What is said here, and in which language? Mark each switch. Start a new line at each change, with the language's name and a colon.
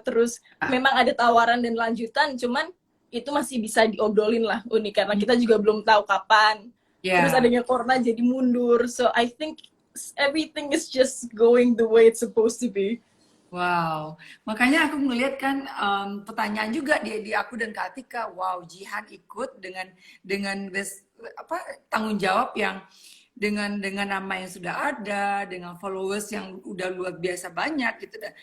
Indonesian: Terus memang ada tawaran dan lanjutan, cuman itu masih bisa diobrolin lah Uni, karena kita juga belum tahu kapan. Terus adanya corona jadi mundur.
English: So I think everything is just going the way it's supposed to be.
Indonesian: Wow, makanya aku ngeliat kan pertanyaan juga di aku dan Kak Atika. Wow, Jihan ikut dengan tanggung jawab yang dengan nama yang sudah ada, dengan followers yang udah luar biasa banyak gitu.